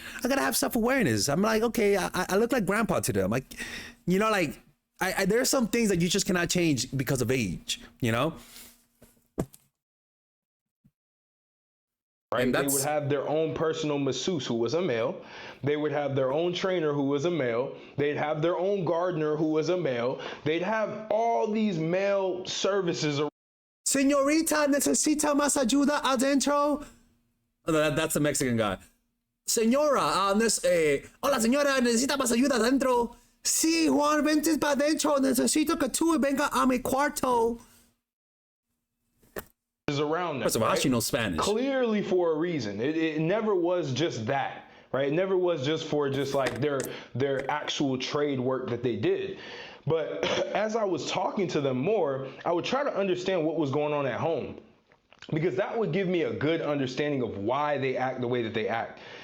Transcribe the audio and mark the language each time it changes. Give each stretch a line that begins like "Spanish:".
English: I gotta have self-awareness. I'm like, okay, I look like grandpa to them. Like, you know, like there are some things that you just cannot change because of age, you know? Right? They would have their own personal masseuse who was a male. They would have their own trainer who was a male. They'd have their own gardener who was a male. They'd have all these male services.
Spanish: Señorita, necesita más ayuda adentro?
English: That's a Mexican guy.
Spanish: Señora, hola señora, necesita más ayuda adentro? Sí, Juan, vente para adentro. Necesito que tú venga a mi cuarto.
English: Around them, First of all, how she knows Spanish? Clearly for a reason. It never was just that, right? It never was just for just like their actual trade work that they did. But as I was talking to them more, I would try to understand what was going on at home, because that would give me a good understanding of why they act the way that they act.